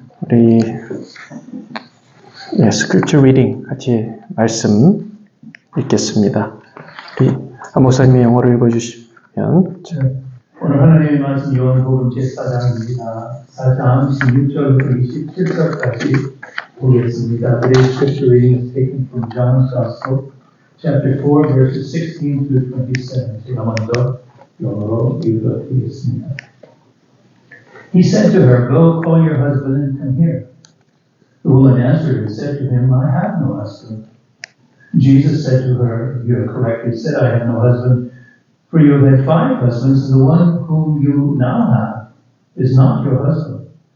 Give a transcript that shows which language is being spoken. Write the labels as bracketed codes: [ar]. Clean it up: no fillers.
[ko] 우리 스크립처 리딩 같이 말씀 읽겠습니다. 우리 한 목사님이 영어로 읽어주시면. 오늘 하나님의 말씀 요한복음 제4장입니다. 4장 16절부터 27절까지 보겠습니다. [en] Today's scripture reading is taken from John's Gospel, chapter 4, verses 16 through 27. [ko] 제가 먼저 영어로 읽어드리겠습니다. [en] He said to her, Go, call your husband and come here. The woman answered and said to him, I have no husband. Jesus said to her, You have correctly said, I have no husband, for you have had 5 husbands, and the one whom you now have is not your husband.